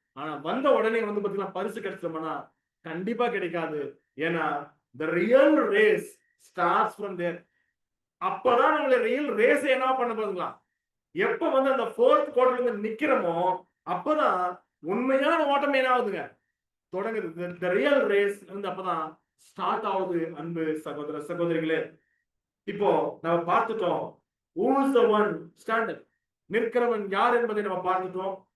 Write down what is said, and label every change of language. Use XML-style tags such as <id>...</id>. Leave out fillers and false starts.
<ta>ஆனா வந்த உடனே வந்து பாத்தீங்கன்னா பரிசு கிடைச்சிருமானா கண்டிப்பா கிடைக்காது.</ta> <en>ஏன்னா the real race starts from there.</en> <ta>அப்பதான் நம்மள ரியல் ரேஸ் என்ன பண்ண போதுங்களா, எப்ப வந்து அந்த 4th குவார்டர்ல இருந்து நிக்கிறோமோ அப்பதான் உண்மையான ஓட்டம் என்ன ஆகுதுங்க, தொடங்குது. the real race வந்து அப்பதான் ஸ்டார்ட் ஆகுது. அன்பு சகோதர சகோதரிகளே, இப்போ நம்ம பார்த்துட்டோம்</ta> <en>who is the one standing,</en> <ta>நிற்கிறவன் யார் என்பதை நம்ம பார்த்துட்டோம்.</ta>